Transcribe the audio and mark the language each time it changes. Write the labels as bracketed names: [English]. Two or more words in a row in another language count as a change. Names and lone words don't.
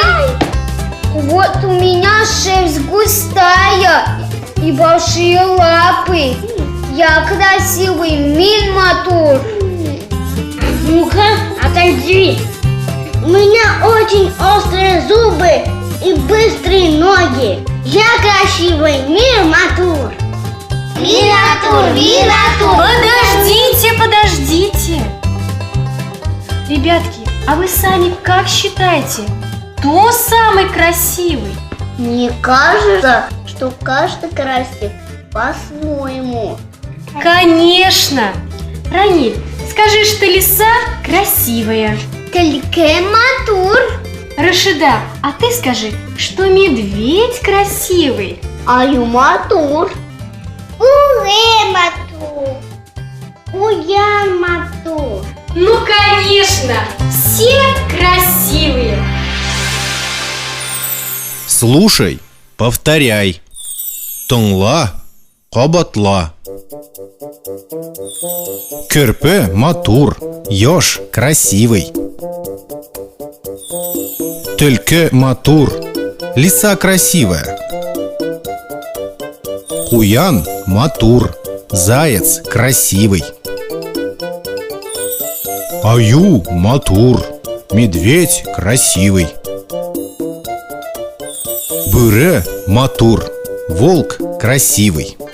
[Russian] Вот у меня шерсть густая и большие лапы. Я красивый миль-матур. Ну-ка, отойди. У меня очень острые зубы и быстрые ноги. Я красивый миль-матур. [Tatar] Миль-матур, миль-матур. [Russian] Подождите. Ребятки, а вы сами как считаете, кто самый красивый? Мне кажется, что каждый красив по-своему. Конечно! Раниль, скажи, что лиса красивая. Только матур. Рашида, а ты скажи, что медведь красивый. [Tatar] Аю матур. Уре матур. Уян матур. [Russian] Ну, конечно, все красивые. Слушай, повторяй. [Tatar] Тыңла, кабатла. Кірпі, матур, [Russian] еж, красивый. [Tatar] Түлкі, матур, [Russian] лиса красивая. [Tatar] Куян, матур, [Russian] заяц красивый. [Tatar] Аю, матур, [Russian] медведь красивый. [Tatar] Бүре, матур, [Russian] волк красивый.